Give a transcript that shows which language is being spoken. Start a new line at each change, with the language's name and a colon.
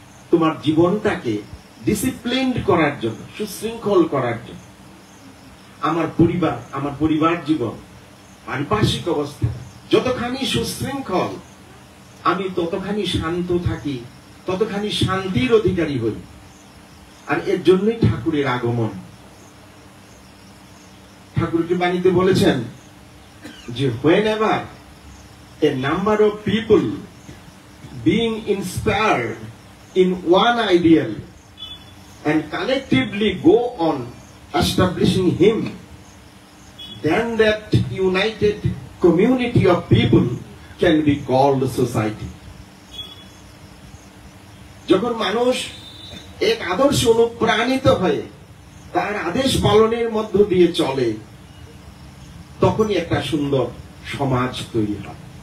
Bangla: তোমার জীবনটাকে ডিসিপ্লিনড করার জন্য, সুশৃঙ্খল করার জন্য। আমার পরিবার জীবন, পারিপার্শ্বিক অবস্থা যতখানি সুশৃঙ্খল, আমি ততখানি শান্ত থাকি, ততখানি শান্তির অধিকারী হই। আর এর জন্যই ঠাকুরের আগমন।
English: ঠাকুরকে বাণীতে বলেছেন যে whenever a number of people being inspired in one ideal and collectively go on establishing him, then that united community of people can be called society.
Bangla: যখন মানুষ এক আদর্শ অনুপ্রাণিত হয়ে তার আদেশ পালনের মধ্য দিয়ে চলে, তখনই একটা সুন্দর সমাজ তৈরি হয়।